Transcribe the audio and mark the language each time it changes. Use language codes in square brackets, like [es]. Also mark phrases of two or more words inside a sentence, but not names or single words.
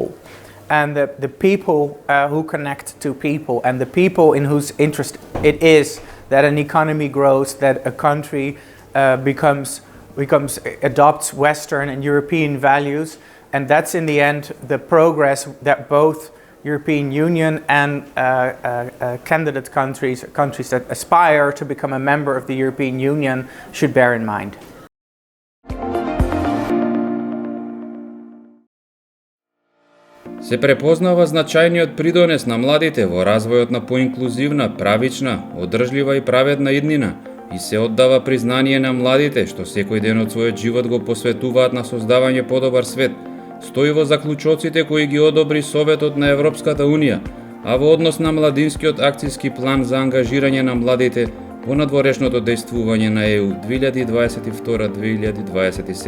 [en] And the people who connect to people, and the people in whose interest it is that an economy grows, that a country adopts Western and European values, and that's in the end the progress that both European Union and candidate countries that aspire to become a member of the European Union should bear in mind. [mk] Се препознава значајниот придонес на младите во развојот на поинклузивна, правична, одржлива и праведна иднина и се оддава признание на младите што секој ден од својот живот го посветуваат на создавање подобар свет, стои во заклучоците кои ги одобри Советот на Европската Унија, а во однос на младинскиот акцијски план за ангажирање на младите во надворешното дејствување на ЕУ 2022-2027.